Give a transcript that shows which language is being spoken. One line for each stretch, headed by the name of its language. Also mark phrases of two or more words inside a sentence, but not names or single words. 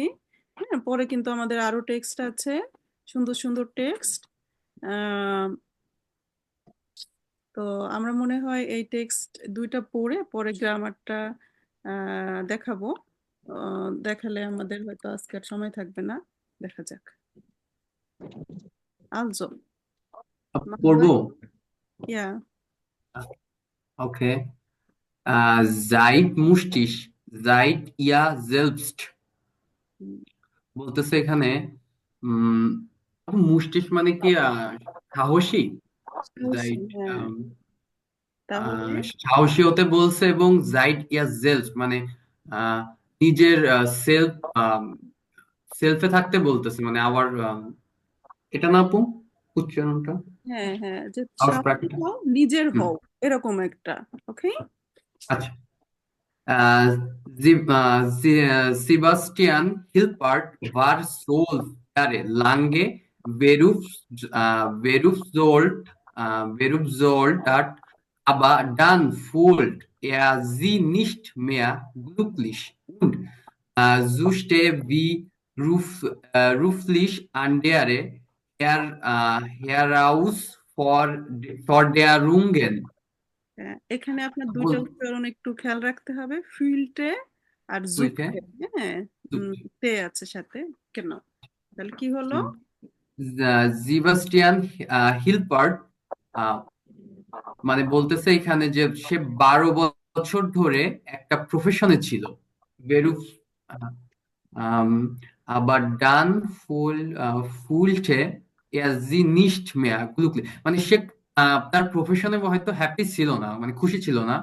Bangla: হ্যাঁ পরে কিন্তু আমাদের আরো টেক্সট আছে, সুন্দর সুন্দর টেক্সট। তো আমরা মনে হয় এই টেক্সট দুইটা পড়ে পরে গ্রামারটা দেখাবো। দেখালে আমাদের হয়তো আজকে আর সময় থাকবে না, দেখা যাক।
German: Also,
Bangla: পড়বো?
German: ja,
English: Okay.
German: Seid mutig, seid ihr selbst.
Bangla: বলতেছে এখানে মুষ্টিশ মানে কি সাহসী?
German: Seid,
Bangla: হ্যাঁ তাহলে সাহসী হতে বলছে, এবং
German: seid ihr selbst
Bangla: মানে নিজের সেলফে থাকতে বলতেছে, মানে আবার এটা না আপু উচ্চারণটা হ্যাঁ হ্যাঁ যে আবার সাহসী প্র্যাকটিস। হও, নিজের হও, এরকম একটা। ওকে, আচ্ছা,
German: Sebastian Hilpert war Soldater lange Berufssoldat, aber dann fühlt er sie nicht mehr glücklich und suchte wie beruflich andere Herausforderungen.
Bangla: এখানে আপনার দুইটা উচ্চারণ একটু খেয়াল রাখতে হবে, ফিল্টে আর জুকতে। হ্যাঁ তে আছে সাথে, কেন? তাহলে কি হলো? জিবাস্টিয়ান হিলপার্ট মানে বলতেছে এখানে যে সে 12 বছর ধরে একটা প্রফেশনে ছিল, বেরুফ আবার
German: dann fühlte sie nicht mehr glücklich,
Bangla: মানে সে তার প্রফেশনে হয়তো হ্যাপি ছিল না, মানে খুশি ছিল না,